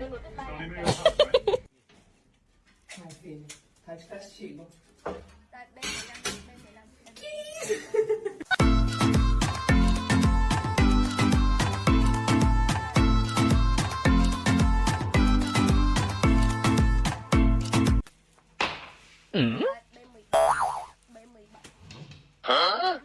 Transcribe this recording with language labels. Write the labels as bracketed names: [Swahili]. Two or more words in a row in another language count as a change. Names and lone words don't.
[English] Don't leave me alone. [Portuguese] Ai filho, tá de castigo. [Vietnamese] Rồi B15 B15 B17 B17 Hả?